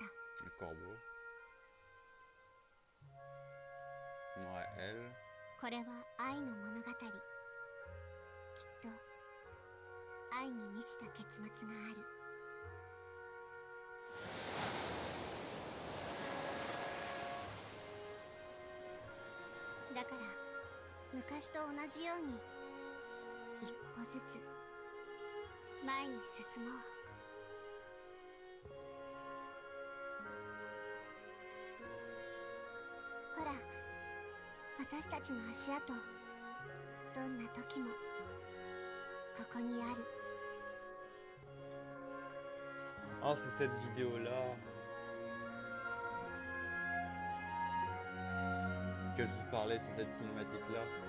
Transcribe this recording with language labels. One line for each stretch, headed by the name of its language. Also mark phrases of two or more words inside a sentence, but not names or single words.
French: Le corbeau. Ouais, elle.
Japanese: これは愛の物語。きっと愛に満ちた結末がある。だから昔と同じように一歩ずつ前に進もう。ほら、私たちの足跡、どんな時もここにある。
French: Ah, c'est cette vidéo-là que je vous parlais, c'est cette cinématique-là.